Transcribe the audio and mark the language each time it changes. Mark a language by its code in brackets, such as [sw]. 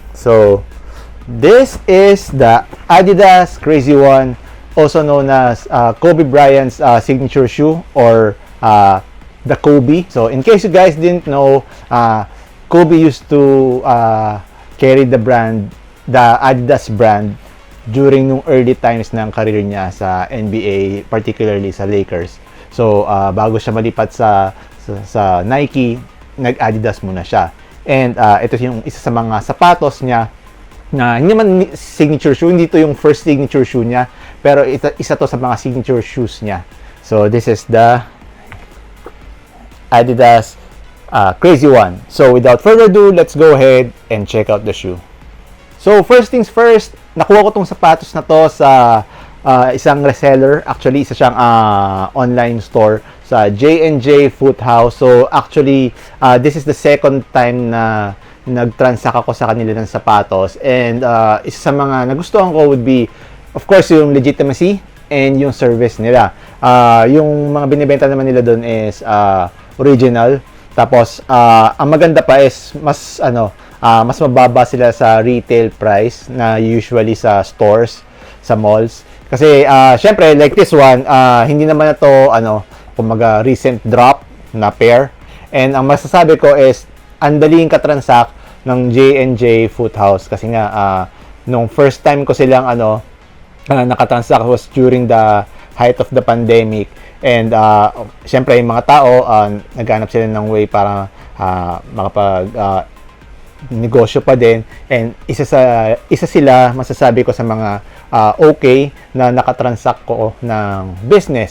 [en] So, this is the Adidas Crazy One, also known as Kobe Bryant's signature shoe or the Kobe. So, in case you guys didn't know, Kobe used to carry the Adidas brand during nung early times [tl] ng career niya sa [en] NBA, particularly sa Lakers. [tl] So, bago siya malipat sa Nike, nag-Adidas muna siya. And ito yung isa sa mga sapatos niya na hindi naman signature shoe, hindi to yung first signature shoe niya, pero isa to sa mga signature shoes niya. [en] So, this is the Adidas Crazy One. So, without further ado, let's go ahead and check out the shoe. So, first things first, [tl] nakuha ko tong sapatos na to sa isang reseller. Actually, isa siyang online store sa J&J Foot House. [en] So, actually, this is the second time [tl] na nag-transact ako sa kanila ng sapatos. And isa sa mga nagustuhan ko [en] would be, of course, [tl] yung legitimacy and yung service nila. Yung mga binibenta naman nila doon is original. Tapos, ang maganda pa is mas mababa sila sa retail price na usually sa stores, sa malls. Kasi, syempre, like this one, hindi naman na to, kumaga, recent drop na pair. And ang masasabi ko is, ang daling katransact ng J&J Foot House. Kasi nga, nung first time ko silang, nakatransact was during the height of the pandemic. And syempre yung mga tao naghanap sila ng way para makapag negosyo pa din, and isa sila masasabi ko sa mga okay na nakatransact ko ng business.